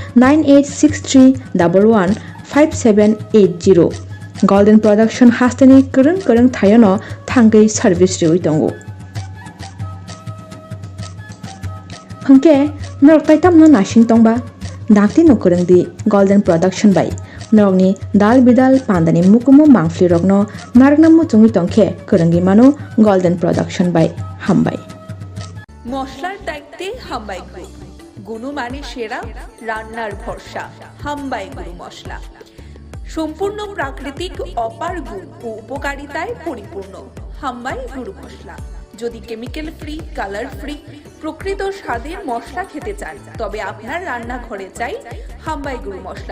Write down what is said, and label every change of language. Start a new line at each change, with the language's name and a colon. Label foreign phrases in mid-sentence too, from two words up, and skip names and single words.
Kok Borok: 9863115780 गोल्डन प्रोडक्शन हास्तेनि करं थायनो थांगै सर्विस रिउइ दंगो हंके नरकताय तामनो नासिं तंबा दाक्ति नकरंदि गोल्डन प्रोडक्शन बाय नरकनि दाल बिदाल पान्दानि मुकुमु मांफ्लि रकनो नारकनामु चुंगि तंखे करंगि मानो गोल्डन प्रोडक्शन बाय हामबाय
Bangla: মশলার দায়িত্বে হাম্বাই গ্রুপ, গুণমানে সেরা, রান্নার ভরসা। হাম্বাই গুরু মশলা সম্পূর্ণ প্রাকৃতিক, অপার গুণ ও উপকারিতায় পরিপূর্ণ। হাম্বাই গুরু মশলা। যদি
English: chemical free, colour free,
Bangla: প্রকৃত স্বাদের মশলা খেতে চান, তবে আপনার রান্নাঘরে চাই হাম্বাই গুরু মশলা।